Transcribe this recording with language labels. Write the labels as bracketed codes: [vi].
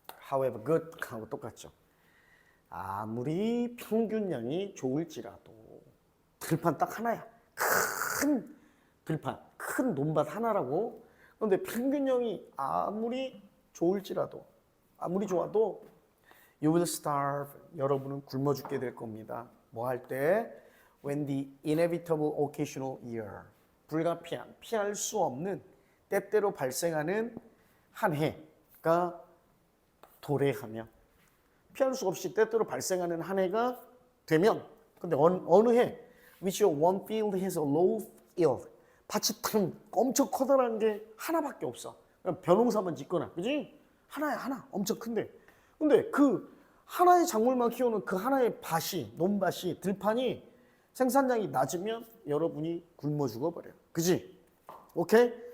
[en] However good [ko] 하고 똑같죠. 아무리 평균량이 좋을지라도 들판 딱 하나야. 큰 들판, 큰 논밭 하나라고. 그런데 평균량이 아무리 좋을지라도, 아무리 좋아도 [en] you will starve. [ko] 여러분은 굶어 죽게 될 겁니다. 뭐 할 때? [en] When the inevitable occasional year. [ko] 불가피한, 피할 수 없는 때때로 발생하는 한 해가 도래하면, 피할 수 없이 때때로 발생하는 한 해가 되면, 근데 어느 해? [en] Which one field has a low yield. [ko] 밭이 탕 엄청 커다란 게 하나밖에 없어. 그냥 벼농사만 짓거나, 그지? 하나야 하나, 엄청 큰데. 근데 그 하나의 작물만 키우는 그 하나의 밭이, 논밭이, 들판이 생산량이 낮으면 여러분이 굶어 죽어버려요. 그지? 오케이?